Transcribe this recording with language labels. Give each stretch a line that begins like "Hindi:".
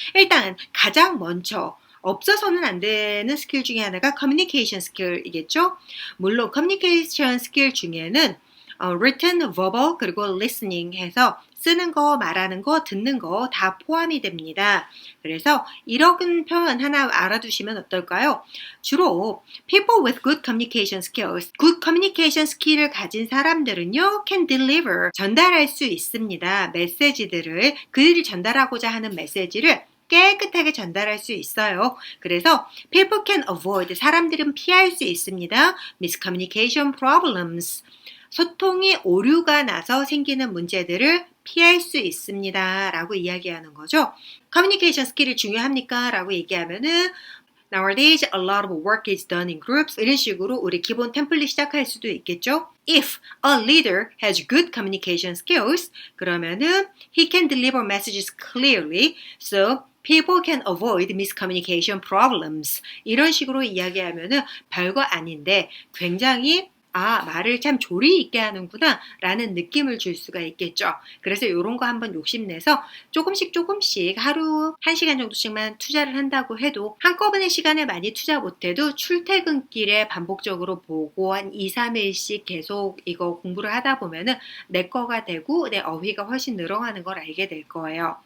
Korean: 일단 가장 먼저 없어서는 안 되는 스킬 중에 하나가 커뮤니케이션 스킬이겠죠. 물론 커뮤니케이션 스킬 중에는
English: written, verbal,
Korean: 그리고 listening 해서 쓰는 거, 말하는 거, 듣는 거 다 포함이 됩니다. 그래서 이런 표현 하나 알아두시면 어떨까요? 주로
English: people with good communication skills, good communication skill
Korean: 을 가진 사람들은요,
English: can deliver,
Korean: 전달할 수 있습니다. 메시지들을, 그들이 전달하고자 하는 메시지를 깨끗하게 전달할 수 있어요. 그래서
English: people can avoid,
Korean: 사람들은 피할 수 있습니다.
English: miscommunication problems,
Korean: 소통이 오류가 나서 생기는 문제들을 피할 수 있습니다 라고 이야기하는 거죠. 커뮤니케이션 스킬이 중요합니까? 라고 얘기하면은
English: Nowadays, a lot of work is done in groups.
Korean: 이런 식으로 우리 기본 템플릿 시작할 수도 있겠죠.
English: If a leader has good communication skills,
Korean: 그러면은
English: he can deliver messages clearly, so people can avoid miscommunication problems.
Korean: 이런 식으로 이야기하면은 별거 아닌데 굉장히 말을 참 조리 있게 하는구나 라는 느낌을 줄 수가 있겠죠. 그래서 이런 거 한번 욕심내서 조금씩 하루 1시간 정도씩만 투자를 한다고 해도 한꺼번에 시간을 많이 투자 못해도 출퇴근길에 반복적으로 보고 한 2, 3일씩 계속 이거 공부를 하다 보면은 내 거가 되고 내 어휘가 훨씬 늘어가는 걸 알게 될 거예요.